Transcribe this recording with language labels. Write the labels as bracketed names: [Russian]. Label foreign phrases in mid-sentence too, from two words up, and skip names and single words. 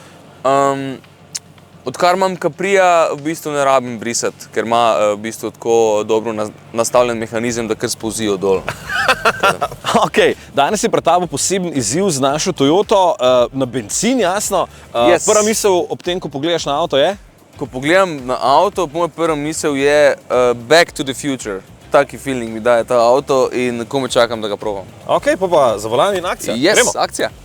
[Slovenian] Odkar imam Caprija, v bistvu ne rabim brisati, ker ima v bistvu tako dobro nastavljen mehanizem, da kar spolzijo dol. Ok, danes je pred tabo poseben izziv z našo Toyoto, na bencin, jasno. Yes. Prva misel ob tem, ko pogledaš na avto, je? Ko pogledam na avto, moja prva misel je Back to the Future. Taki feeling mi daje ta avto in komaj čakam, da ga probam. Ok, pa za volan in akcija. Yes, Gremo. akcija.